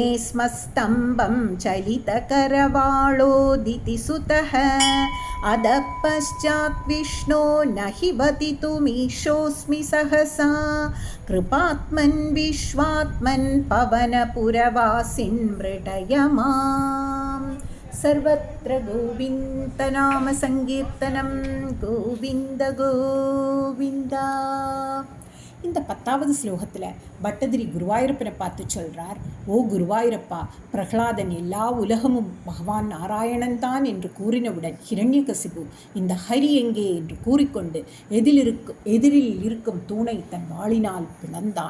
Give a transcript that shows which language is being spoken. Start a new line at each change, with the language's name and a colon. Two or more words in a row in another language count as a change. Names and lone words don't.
Sanskrit: स्मस्तम्भं चलितकरवाळोदिति सुतः अधः पश्चात् विष्णो न हि वदितुमीशोऽस्मि सहसा कृपात्मन् विश्वात्मन् पवनपुरवासिन् मृडय माम् सर्वत्र गोविन्दनाम संकीर्तनं गोविन्द गोविन्द.
Tamil: இந்த 10வது ஸ்லோகத்தில் பட்டதிரி குருவாயூரப்பனை பார்த்து சொல்கிறார், ஓ குருவாயூரப்பா, பிரகலாதன் எல்லா உலகமும் பகவான் நாராயணன் தான் என்று கூறினவுடன் ஹிரண்யகசிபு இந்த ஹரி எங்கே என்று கூறிக்கொண்டு எதிரில் இருக்கும் தூணை தன் வாளினால் பிளந்தான்.